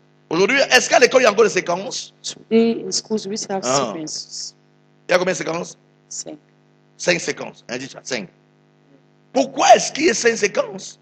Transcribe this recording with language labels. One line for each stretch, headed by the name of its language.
French: Aujourd'hui, est-ce qu'à l'école il y a encore des séquences?
English: Today in schools we still have sequences.
French: Il y a combien de séquences? 5. 5 séquences. Hein, dis ça, 5. Pourquoi est-ce qu'il y a 5 séquences?